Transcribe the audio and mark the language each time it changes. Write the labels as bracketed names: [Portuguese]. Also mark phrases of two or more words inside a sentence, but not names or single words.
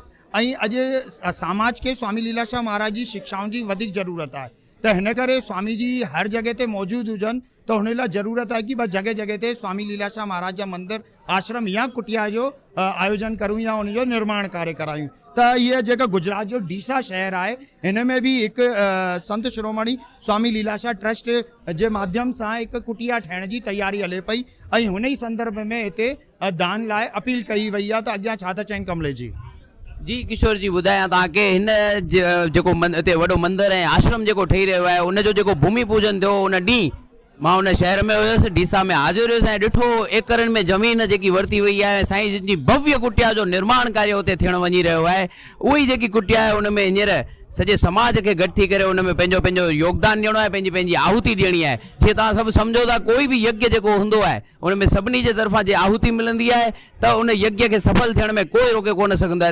[Sindhi] ऐं अॼु समाज के स्वामी लीलाशाह महाराज जी शिक्षाउनि जी वधीक ज़रूरत आहे। त हिन करे स्वामी जी हर जगह ते मौजूद हुजनि, त हुन लाइ ज़रूरत आहे कि जगह जगह ते स्वामी लीलाशाह महाराज जा मंदिर, आश्रम या कुटिया जो आयोजन करूं या उनजो निर्माण कार्य करायूं। त ये जेका गुजरात जो डीसा शहर आहे, हिन में भी एक संत शिरोमणि स्वामी लीलाशाह ट्रस्ट जे माध्यम सां एक कुटिया ठहण जी तैयारी हले पई, ऐं हुन ई संदर्भ में हिते दान लाइ अपील कई वई आहे। त अॻियां छा था चवनि कमलेश जी? जी किशोर जी, ॿुधायां तव्हांखे हिन जेको हिते वॾो मंदिर ऐं आश्रम जेको ठही रहियो आहे, उनजो जेको भूमि पूजन थियो उन ॾींहुं मां उन शहर में हुयुसि, डीसा में हाज़िर हुयुसि ऐं ॾिठो एकड़नि में ज़मीन जेकी वरिती वई आहे, साईं जिन जी भव्य कुटिया जो निर्माण कार्य हुते थियण वञी रहियो आहे। उहा जेकी कुटिया आहे उन में हींअर सॼे समाज के गॾु थी करे उन में पंहिंजो पंहिंजो योगदान ॾियणो आहे, पंहिंजी पंहिंजी आहुति ॾियणी आहे। जीअं तव्हां सभु सम्झो था, कोई बि यज्ञ जेको हूंदो आहे उन में सभिनी जे तरफ़ां जे आहुति मिलंदी आहे, त उन यज्ञ खे सफल थियण में कोई रोके कोन सघंदो आहे।